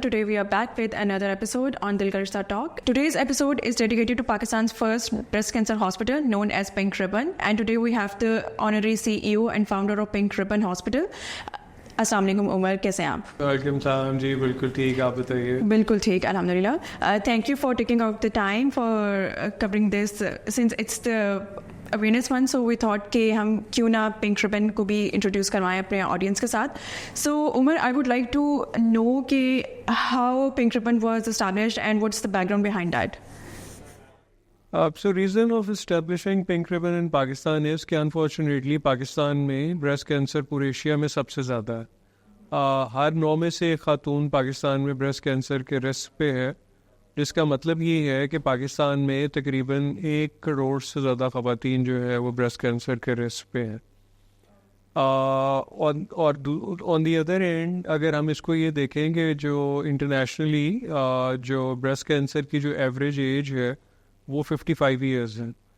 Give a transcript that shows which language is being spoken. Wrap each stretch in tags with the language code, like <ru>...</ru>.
<en>Today we are back with another episode on Dil Ka Rishta Talk. Today's episode is dedicated to Pakistan's first breast cancer hospital known as Pink Ribbon. And today we have the honorary CEO and founder of Pink Ribbon Hospital.</en> <ur>السلام علیکم عمر, کیسے ہیں آپ؟ وعلیکم السلام جی, بالکل ٹھیک, آپ بتائیے. بالکل ٹھیک الحمدللہ.</ur> <en>thank you for taking out the time for covering this since it's the awareness month, so we thought</en> <ur>کہ ہم کیوں نہ پنک ربن کو بھی انٹروڈیوس کروائیں اپنے آڈینس کے ساتھ.</ur> <en>so Umar, I would like to know</en> <ur>کہ</ur> <en>How pink ribbon was established and what's the background behind that. So reason of establishing Pink Ribbon in Pakistan is کہ unfortunately</en> <ur>پاکستان میں</ur> <en>breast cancer</en> <ur>پورے Asia میں سب سے زیادہ ہے. ہر 9 میں سے ایک خاتون پاکستان میں breast cancer کے رسک پہ ہے, جس کا مطلب یہ ہے کہ پاکستان میں تقریباً 1 کروڑ سے زیادہ خواتین جو ہے وہ breast cancer کے رسک پہ ہیں. اور</ur> <en>on the other end</en> <ur>اگر ہم اس کو یہ دیکھیں کہ جو انٹرنیشنلی جو breast cancer کی جو ایوریج ایج ہے وہ 55 ایئرز ہیں.</ur>